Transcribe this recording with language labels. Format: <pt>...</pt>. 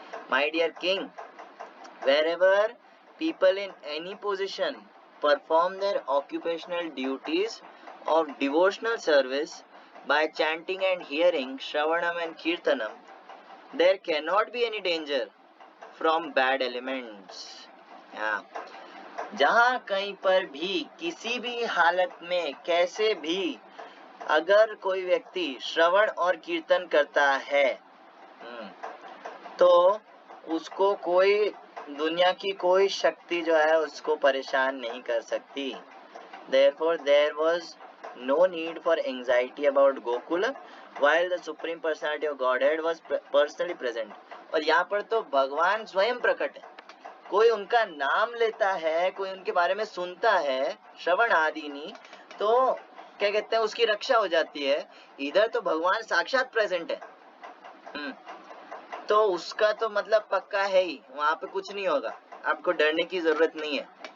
<en>My dear king, wherever people in any position perform their occupational duties of devotional service by chanting and hearing Shravanam and Kirtanam, there cannot be any danger from bad elements.</en> <hi>जहाँ कहीं पर भी किसी भी हालत में कैसे भी अगर कोई व्यक्ति श्रवण और कीर्तन करता है तो उसको कोई दुनिया की कोई शक्ति जो है उसको परेशान नहीं कर सकती।</hi> <en>Therefore there was no need for anxiety about Gokula while the Supreme Personality of Godhead was personally present.</en> <hi>और यहाँ पर तो भगवान स्वयं प्रकट है, कोई उनका नाम लेता है, कोई उनके बारे में सुनता है, श्रवण आदि नहीं, तो क्या कहते हैं उसकी रक्षा हो जाती है। इधर तो भगवान साक्षात प्रेजेंट है। तो उसका तो मतलब पक्का है ही, वहां पे कुछ नहीं होगा, आपको डरने की जरूरत नहीं है।</hi>